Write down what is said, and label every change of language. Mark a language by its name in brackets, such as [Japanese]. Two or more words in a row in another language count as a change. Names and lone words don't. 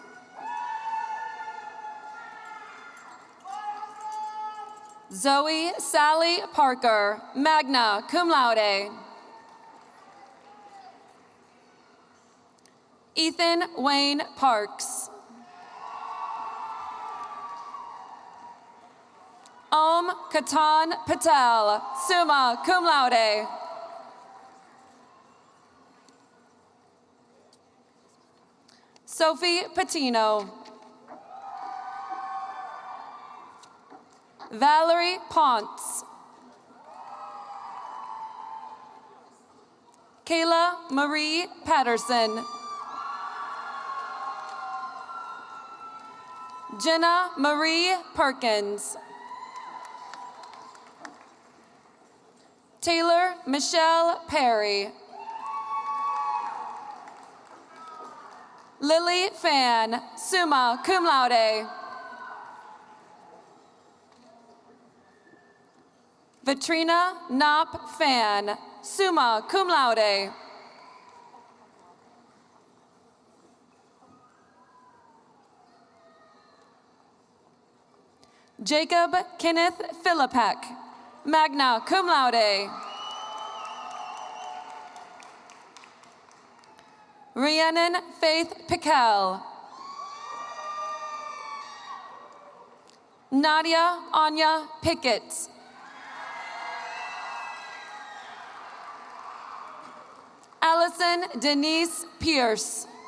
[English] Zoe Sally Parker, [Latin] magna cum laude. [English] Ethan Wayne Parks. Om Katan Patel, [Latin] summa cum laude. [English] Sophie Patino. Valerie Ponce. Kayla Marie Patterson. Jenna Marie Perkins. Taylor Michelle Perry. Lily Fan, [Latin] summa cum laude. [English] Vitrina Knopp Fan, [Latin] summa cum laude. [English] Jacob Kenneth Philippek, [Latin] magna cum laude. [English] Rhiannon Faith Piquel. Nadia Anya Pickett. Allison Denise Pierce.